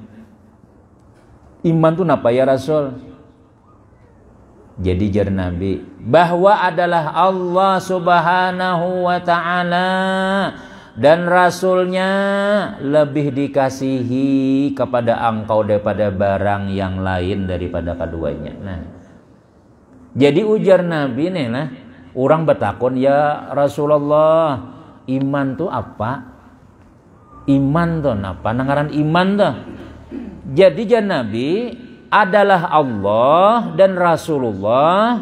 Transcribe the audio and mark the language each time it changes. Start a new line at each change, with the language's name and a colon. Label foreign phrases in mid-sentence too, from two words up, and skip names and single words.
Banjar: Iman itu apa ya Rasul? Jadi jar Nabi bahwa adalah Allah Subhanahu wa ta'ala dan Rasulnya lebih dikasihi kepada engkau daripada barang yang lain daripada keduanya. Nah, jadi ujar Nabi nih lah, orang bertakon ya Rasulullah, iman tuh apa? Iman tuh apa? Nangaran iman tuh. Jadi jar Nabi adalah Allah dan Rasulullah.